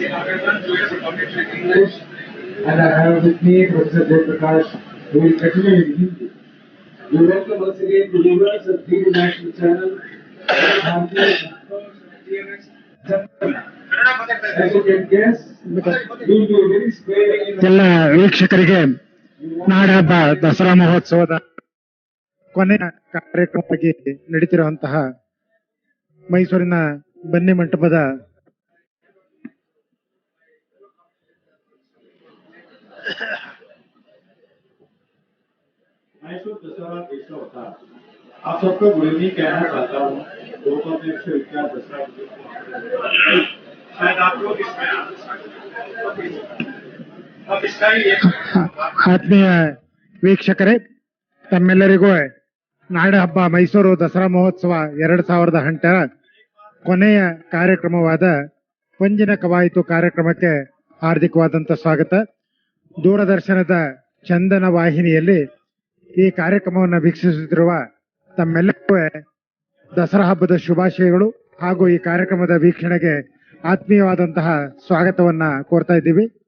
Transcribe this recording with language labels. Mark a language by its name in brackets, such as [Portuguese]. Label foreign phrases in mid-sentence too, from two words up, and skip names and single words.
[English] Nagarman, Professor of Commentary in English, and I have with me Professor Jay Prakash, who will continue in Hindi. We welcome once again the viewers of DD National Channel. As you can guess, we will be very sparing in [Kannada] ಎಲ್ಲ ವೀಕ್ಷಕರಿಗೆ ನಾಡಹಬ್ಬ ದಸರಾ ಮಹೋತ್ಸವದ ಕೊನೆಯ ಕಾರ್ಯಕ್ರಮವಾಗಿ ನಡೀತಿರುವಂತಹ ಮೈಸೂರಿನ ಬನ್ನಿ ಮಂಟಪದ [Hindi] मैसूर दशहरा कैसा होता है? आप सबको [English] good evening [Hindi] कहना चाहता हूँ। 2141 दशहरा शायद आप लोग इसमें अब इसका ही एक [Kannada] ಆತ್ಮೀಯ ವೀಕ್ಷಕರೇ, ತಮ್ಮೆಲ್ಲರಿಗೂ ನಾಡಹಬ್ಬ ಮೈಸೂರು ದಸರಾ ಮಹೋತ್ಸವ 2008 ಕೊನೆಯ ಕಾರ್ಯಕ್ರಮವಾದ ಪಂಜಿನ ಕವಾಯಿತು ಕಾರ್ಯಕ್ರಮಕ್ಕೆ ಹಾರ್ದಿಕವಾದಂತ ಸ್ವಾಗತ. ದೂರದರ್ಶನದ ಚಂದನ ವಾಹಿನಿಯಲ್ಲಿ ಈ ಕಾರ್ಯಕ್ರಮವನ್ನು ವೀಕ್ಷಿಸುತ್ತಿರುವ ತಮ್ಮೆಲ್ಲರಿಗೂ ದಸರಾ ಹಬ್ಬದ ಶುಭಾಶಯಗಳು ಹಾಗೂ ಈ ಕಾರ್ಯಕ್ರಮದ ವೀಕ್ಷಣೆಗೆ ಆತ್ಮೀಯವಾದಂತಹ ಸ್ವಾಗತವನ್ನ ಕೋರ್ತಾ ಇದ್ದೀವಿ.